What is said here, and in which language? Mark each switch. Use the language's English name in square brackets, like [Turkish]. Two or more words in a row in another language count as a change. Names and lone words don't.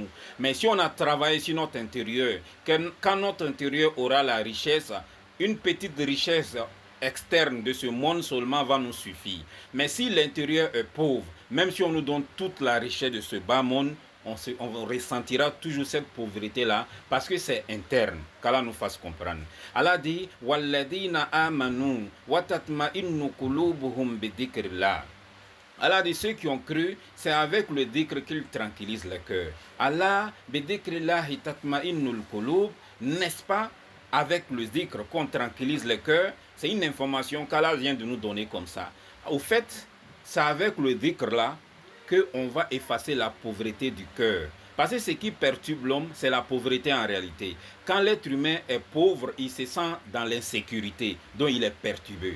[French] Mais si on a travaillé sur notre intérieur, quand notre intérieur aura la richesse, une petite richesse externe de ce monde seulement va nous suffire. Mais si l'intérieur est pauvre, même si on nous donne toute la richesse de ce bas monde, on ressentira toujours cette pauvreté-là parce que c'est interne. Qu'Allah nous fasse comprendre. [Arabic] Allah dit الذين آمنوا وتطمئن قلوبهم بذكر الله. [French] Allah dit ceux qui ont cru, c'est avec le dhikr qu'ils tranquillisent le cœur. [Arabic] الله بذكر الله تطمئن القلوب, [French] n'est-ce pas? Avec le dhikr qu'on tranquillise le cœur. C'est une information qu'Allah vient de nous donner comme ça. Au fait, c'est avec le dhikr là qu'on va effacer la pauvreté du cœur. Parce que ce qui perturbe l'homme, c'est la pauvreté en réalité. Quand l'être humain est pauvre, il se sent dans l'insécurité, donc il est perturbé.